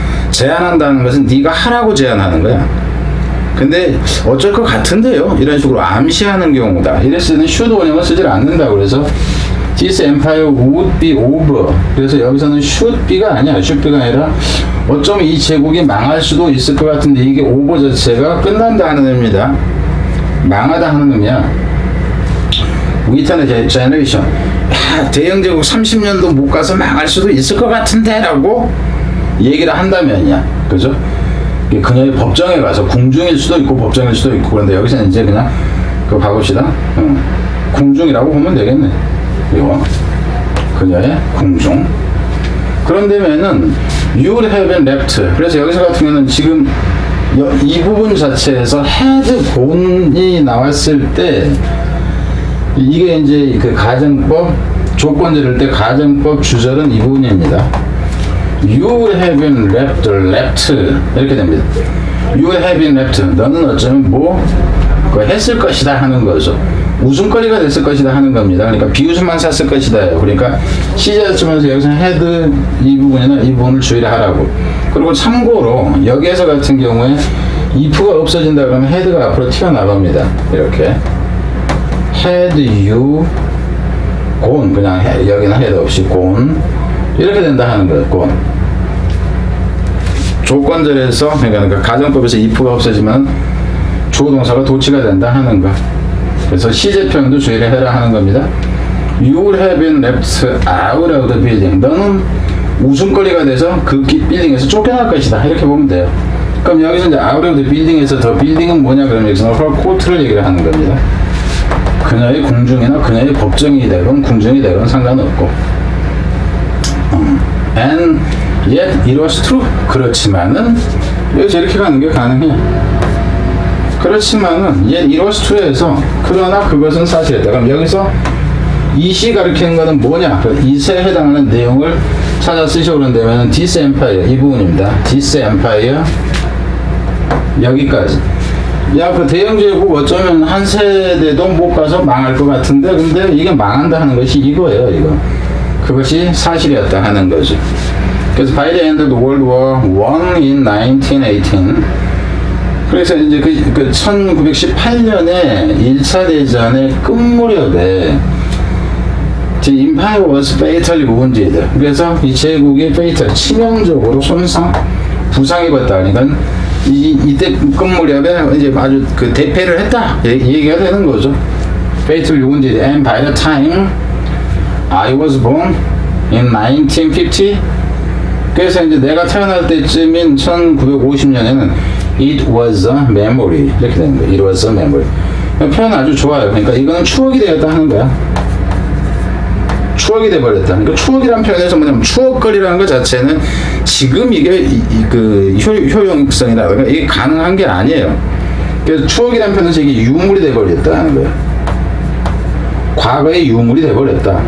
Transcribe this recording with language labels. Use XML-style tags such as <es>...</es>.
<ko>제안한다는 것은 네가 하라고 제안하는 거야. 근데 어쩔 것 같은데요? 이런 식으로 암시하는 경우다. 이랬을 때는 should 원형을 쓰질 않는다. 그래서</ko> <en>this empire would be over.</en> <ko>그래서 여기서는 should be가 아니야. should be가 아니라 어쩌면 이 제국이 망할 수도 있을 것 같은데 이게 over 자체가 끝난다 하는 의미다. 망하다 하는 의미야. 위탄의 제너레이션. 대영 제국 30년도 못 가서 망할 수도 있을 것 같은데 라고 얘기를 한다면이야. 그죠? 그녀의 법정에 가서 궁중일 수도 있고 법정일 수도 있고 그런데 여기서는 이제 그냥 그거 봐봅시다. 궁중이라고 보면 되겠네. 이거 그녀의 궁중. 그런데면은</ko> <en>you would have been left.</en> <ko>그래서 여기서 같은 경우는 지금 이 부분 자체에서 had gone이 나왔을 때 이게 이제 그 가정법 조건 지를 때 가정법 주절은 이 부분입니다.</ko> <en>You would have been left</en> <ko>이렇게 됩니다.</ko> <en>You would have been left.</en> <ko>너는 어쩌면 뭐 했을 것이다 하는 거죠. 웃음거리가 됐을 것이다 하는 겁니다. 그러니까 비웃음만 샀을 것이다. 그러니까 시제를 쓰면서 여기서 had 이 부분이나 이 부분을 주의를 하라고. 그리고 참고로 여기에서 같은 경우에 if가 없어진다 그러면 had가 앞으로 튀어나갑니다. 이렇게</ko> <en>had you gone</en> <ko>그냥 여기는 had 없이 gone 이렇게 된다 하는 거예요.</ko> <en>gone.</en> <ko>조건절에서 그러니까 가정법에서 if가 없어지면 주어동사가 도치가 된다 하는 거. 그래서 시제 표현도 주의를 해라 하는 겁니다.</ko> <en>You would have been left out of the building.</en> <ko>너는 웃음거리가 돼서 그 빌딩에서 쫓겨날 것이다. 이렇게 보면 돼요. 그럼 여기서 이제</ko> <en>out of the building</en> <ko>에서 더 빌딩은 뭐냐 그러면 여기서</ko> <en>her court</en> <ko>를 얘기를 하는 겁니다. 그녀의 궁중이나 그녀의 법정이 되건 궁중이 되건 상관없고.</ko> <en>And yet it was true.</en> <ko>그렇지만은 여기서 이렇게 가는 게 가능해. 그렇지만은</ko> <en>yet it was true</en> <ko>에서 그러나 그것은 사실이다. 그럼 여기서 이시 가리키는 거는 뭐냐? 그 이세에 해당하는 내용을 찾아 쓰시고 그런다면</ko> <en>this empire</en> <ko>이 부분입니다.</ko> <en>this empire</en> <ko>여기까지. 야, 그 대영제국 어쩌면 한 세대도 못 가서 망할 것 같은데, 근데 이게 망한다 하는 것이 이거예요, 이거. 그것이 사실이었다 하는 거죠. 그래서</ko> <en>by the end of the World War I in 1918,</en> <ko>그래서 이제 그 1918년에 1차 대전의 끝 무렵에</ko> <en>The Empire was fatally wounded.</en> <ko>그래서 이 제국이 fatal, 치명적으로 부상 입었다. 그러니까 이때 끝 무렵에 이제 아주 그 대패를 했다. 얘기가 되는 거죠.</ko> <en>Fatally wounded. And by the time I was born in 1950,</en> <ko>그래서 이제 내가 태어날 때쯤인 1950년에는</ko> <en>It was a memory.</en> <ko>이렇게 되는 거예요.</ko> <en>It was a memory.</en> <ko>표현 아주 좋아요. 그러니까 이거는 추억이 되었다 하는 거야. 추억이 돼버렸다. 그러니까 추억이라는 표현에서 뭐냐면 추억거리라는 것 자체는 지금 이게 그 효용성이라든가 이게 가능한 게 아니에요. 그래서 추억이라는 표현에서 이게 유물이 돼버렸다 하는 거예요. 과거의 유물이 돼버렸다.</ko>